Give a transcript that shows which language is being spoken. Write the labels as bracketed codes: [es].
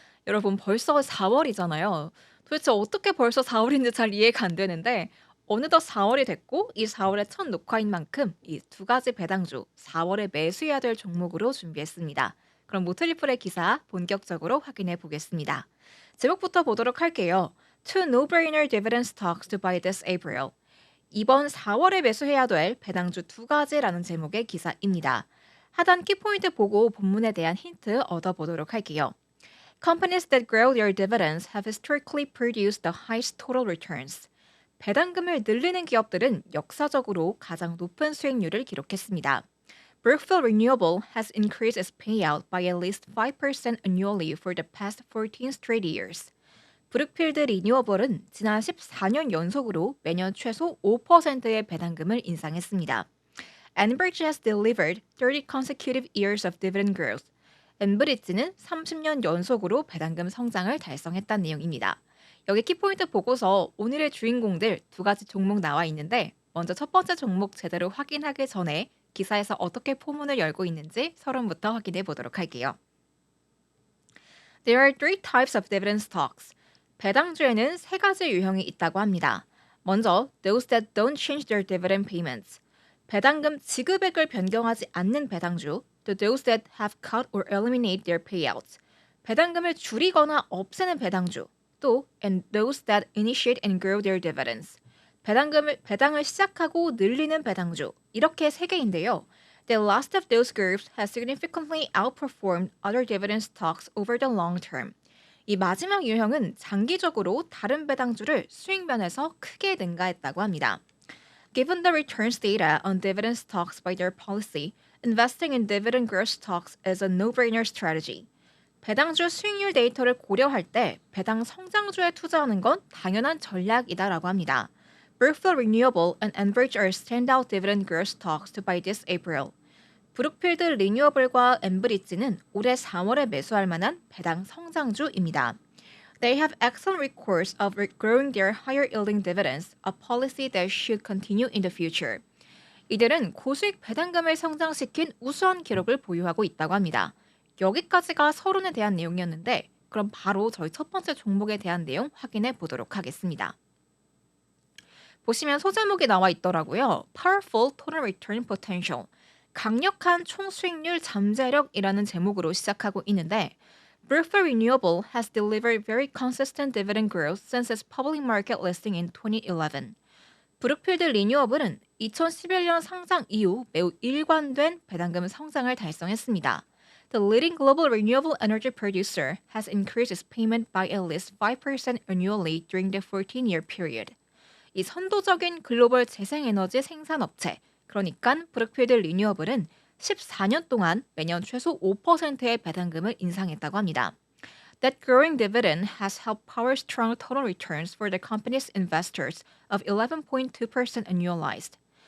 [ko] 여러분 벌써 4월이잖아요. 도대체 어떻게 벌써 4월인지 잘 이해가 안 되는데 어느덧 4월이 됐고 이 4월의 첫 녹화인 만큼 이 두 가지 배당주 4월에 매수해야 될 종목으로 준비했습니다. 그럼 모틀리플의 기사 본격적으로 확인해 보겠습니다. 제목부터 보도록 할게요. [en] Two no-brainer dividend stocks to buy this April. [ko] 이번 4월에 매수해야 될 배당주 두 가지라는 제목의 기사입니다. 하단 키포인트 보고 본문에 대한 힌트 얻어보도록 할게요. [en] Companies that grow their dividends have historically produced the highest total returns. [ko] 배당금을 늘리는 기업들은 역사적으로 가장 높은 수익률을 기록했습니다. [en] Brookfield Renewable has increased its payout by at least 5% annually for the past 14 straight years. [ko] 브룩필드 리뉴어블은 지난 14년 연속으로 매년 최소 5%의 배당금을 인상했습니다. [en] Enbridge has delivered 30 consecutive years of dividend growth. [ko] 엔브리지는 30년 연속으로 배당금 성장을 달성했다는 내용입니다. 여기 키포인트 보고서 오늘의 주인공들 두 가지 종목 나와 있는데 먼저 첫 번째 종목 제대로 확인하기 전에 기사에서 어떻게 포문을 열고 있는지 서론부터 확인해 보도록 할게요. [en] There are three types of dividend stocks. [ko] 배당주에는 세 가지 유형이 있다고 합니다. [en] 먼저, those that don't change their dividend payments. [ko] 배당금 지급액을 변경하지 않는 배당주, [en] to those that have cut or eliminate their payouts. [ko] 배당금을 줄이거나 없애는 배당주, 또 [en] and those that initiate and grow their dividends. [ko] 배당을 시작하고 늘리는 배당주. 이렇게 세 개인데요. [en] The last of those groups has significantly outperformed other dividend stocks over the long term. [ko] 이 마지막 유형은 장기적으로 다른 배당주를 수익 면에서 크게 능가했다고 합니다. [en] Given the returns data on dividend stocks by their policy, investing in dividend growth stocks is a no-brainer strategy. [ko] 배당주 수익률 데이터를 고려할 때 배당 성장주에 투자하는 건 당연한 전략이다라고 합니다. [en] Brookfield Renewable and Enbridge are standout dividend growth stocks to buy this April. [ko] 브룩필드 리뉴어블과 엠브리지는 올해 4월에 매수할 만한 배당 성장주입니다. [en] They have excellent records of growing their higher yielding dividends, a policy that should continue in the future. [ko] 이들은 고수익 배당금을 성장시킨 우수한 기록을 보유하고 있다고 합니다. 여기까지가 서론에 대한 내용이었는데 그럼 바로 저희 첫 번째 종목에 대한 내용 확인해 보도록 하겠습니다. 보시면 소제목이 나와 있더라고요. [en] Powerful Total Return Potential. [ko] 강력한 총수익률 잠재력이라는 제목으로 시작하고 있는데 [en] Brookfield Renewable has delivered very consistent dividend growth since its public market listing in 2011. [ko] 브룩필드 리뉴어블은 2011년 상장 이후 매우 일관된 배당금 성장을 달성했습니다. [en] The leading global renewable energy producer has increased its payment by at least 5% annually during the 14-year period. [ko] 이 선도적인 글로벌 재생에너지 생산업체, 그러니까 브룩필드 리뉴어블은 14년 동안 매년 최소 5%의 배당금을 인상했다고 합니다. [en] That growing dividend has helped power strong total returns for the company's investors of 11.2% annualized.